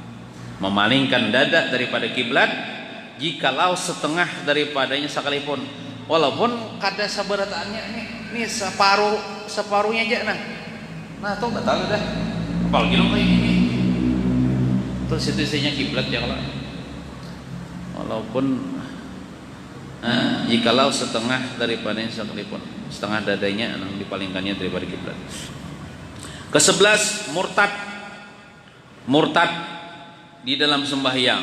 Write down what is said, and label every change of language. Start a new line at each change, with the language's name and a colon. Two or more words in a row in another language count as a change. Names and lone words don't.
Indonesian: Memalingkan dada daripada kiblat jikalau setengah daripadanya sekalipun.
Banjar: walaupun kada sabarataannya nih separuhnya aja nah tuh batal dah, apalagi lo kayak gini.
Indonesian: Terus itu isinya kiblat ya kalau walaupun jikalau setengah daripada sekalipun, setengah dadanya yang dipalingkannya daripada kiblat. Ke-11 murtad di dalam sembahyang.